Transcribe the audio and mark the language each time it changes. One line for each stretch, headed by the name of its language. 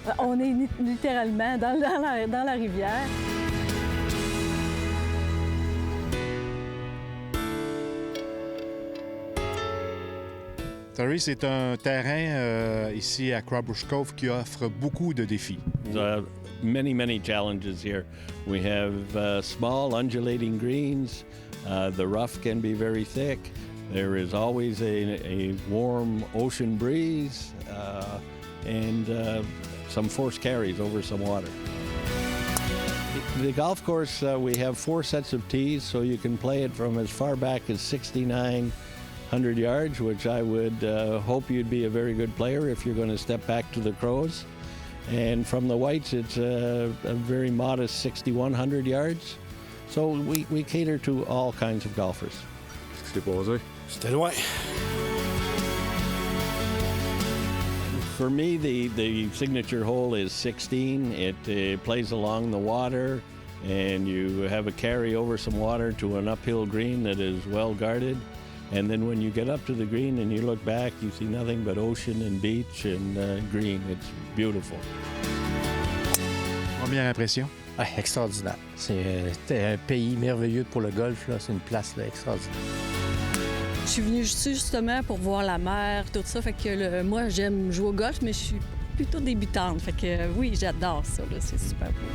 French: On est littéralement dans la rivière. Terry, c'est un terrain ici à Crowbush Cove qui offre beaucoup de défis.
English: Many challenges here. We have small undulating greens. The rough can be very thick. There is always a warm ocean breeze and some forced carries over some water. The golf course, we have 4 sets of tees, so you can play it from as far back as 6,900 yards, which I would hope you'd be a very good player if you're going to step back to the Crows. And from the whites, it's a very modest 6,100 yards. So we cater to all kinds of golfers.
French: Qu'est-ce qui t'est passé? C'était loin.
English: For me, the signature hole is 16. It plays along the water, and you have a carry over some water to an uphill green that is well guarded. And then when you get up to the green and you look back, you see nothing but ocean and beach and green. It's beautiful.
French: Première impression? Ah, extraordinaire. C'est un pays merveilleux pour le golf. C'est une place là, extraordinaire. Je suis venue justement pour voir la mer, tout ça. Fait que moi, j'aime jouer au golf, mais je suis plutôt débutante. Fait que oui, j'adore ça. C'est super beau.